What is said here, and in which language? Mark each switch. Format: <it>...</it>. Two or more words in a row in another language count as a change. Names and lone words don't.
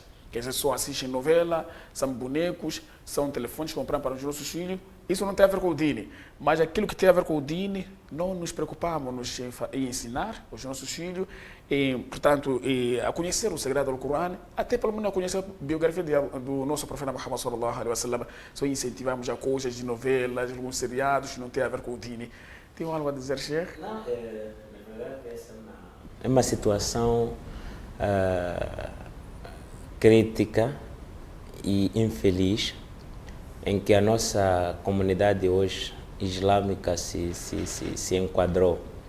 <pt>Quer dizer, só assistem novela, são bonecos, são telefones que compramos para os nossos filhos. Isso não tem a ver com o dini, mas aquilo que tem a ver com o dini, não nos preocupamos em ensinar os nossos filhos, portanto, a conhecer o Sagrado Corão, até pelo menos a conhecer a biografia do nosso profeta Muhammad</pt> <ar>صلى الله عليه وسلم.</ar> <pt>Só incentivamos a coisas de novelas, alguns seriados que não tem a ver com o dini. Tem algo a dizer, Sheikh? Não, na verdade, essa é uma situação crítica e infeliz em que a nossa comunidade hoje islâmica se enquadrou.</pt>